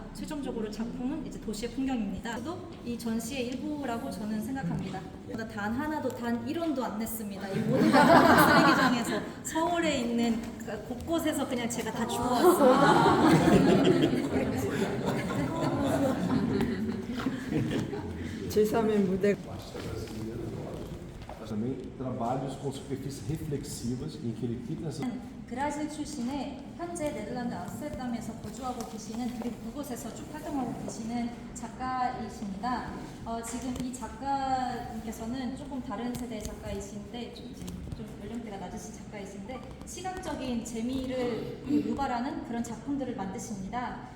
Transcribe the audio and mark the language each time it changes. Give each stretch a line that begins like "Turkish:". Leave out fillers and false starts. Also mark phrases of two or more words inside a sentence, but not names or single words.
Korean: 최종적으로 작품은 이제 도시의 풍경입니다. 또 이 전시의 일부라고 저는 생각합니다. 단 하나도, 단 1원도 안 냈습니다. 이 모든 쓰레기장에서 서울에 있는 곳곳에서 그냥 제가 다 주워왔습니다. 제3의 무대.
Portuguese: Também trabalhos com superfícies reflexivas em que ele fica nessa.
Korean: 브라질 출신의 현재 네덜란드 암스테르담에서 거주하고 계시는, 그리고 그곳에서 쭉 활동하고 계시는 작가이십니다. 지금 이 작가님께서는 조금 다른 세대의 작가이신데, 좀 연령대가 낮으신 작가이신데, 시각적인 재미를 유발하는 그런 작품들을 만드십니다.